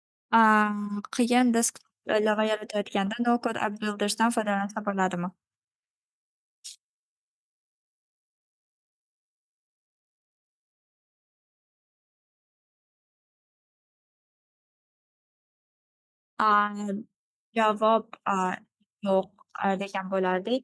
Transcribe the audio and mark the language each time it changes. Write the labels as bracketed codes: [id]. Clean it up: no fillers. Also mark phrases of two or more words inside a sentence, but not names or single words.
[uz] Qiyin disk ilova yaratayotganda [en] no-code app builders'dan [uz] foydalansa bo'ladimi? A, javob, yo'q, degan bo'lardik.